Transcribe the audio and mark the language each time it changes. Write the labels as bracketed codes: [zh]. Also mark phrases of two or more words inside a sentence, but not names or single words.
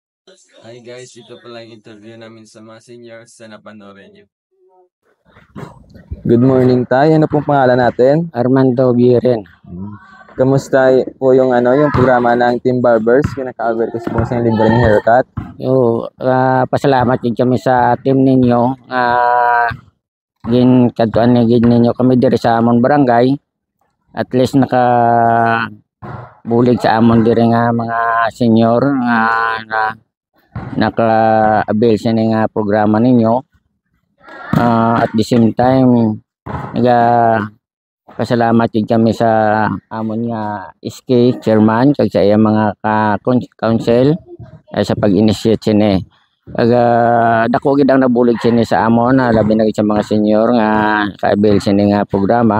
[en] Hi guys, [tl] ito pala yung interview namin sa mga seniors sa napanoorin nyo. [en] Good morning [tl] tayo. Ano pong pangalan natin? Armando Biren. Kamusta po yung yung programa ng Team Barbers? Kinaka-cover kasi po sa libreng haircut. Pasalamat din kami sa team ninyo. [hil] Kadtuan ni gid ninyo kami diri sa amon barangay. [en] At least [hil] bulig sa amon diri nga mga senior nga naka-avail sa nga programa ninyo. [en] At the same time [hil] pasalamat din kami sa amon nga SK chairman kag sa iyang mga council sa pag-initiate sini. Dako gid ang nabulig sini sa amon labi na sa mga senior nga ka-avail sini nga programa.